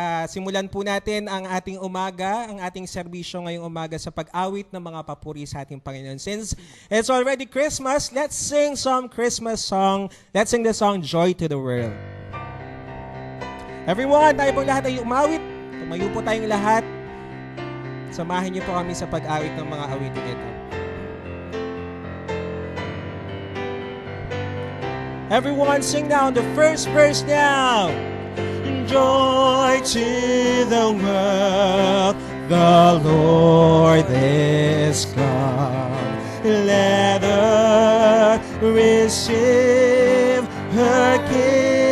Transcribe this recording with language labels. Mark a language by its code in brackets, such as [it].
[tl] Simulan po natin ang ating umaga, ang ating serbisyo ngayong umaga sa pag-awit ng mga papuri sa ating Panginoon. [en] Since it's already Christmas, let's sing some Christmas song. Let's sing the song Joy to the World. [tl] Everyone, tayo po lahat ay umawit. Tumayo po tayong lahat. Samahin niyo po kami sa pag-awit ng mga awiting ito. [en] Everyone, sing now the first verse now. Joy to the world, the Lord is come. Let earth receive her King.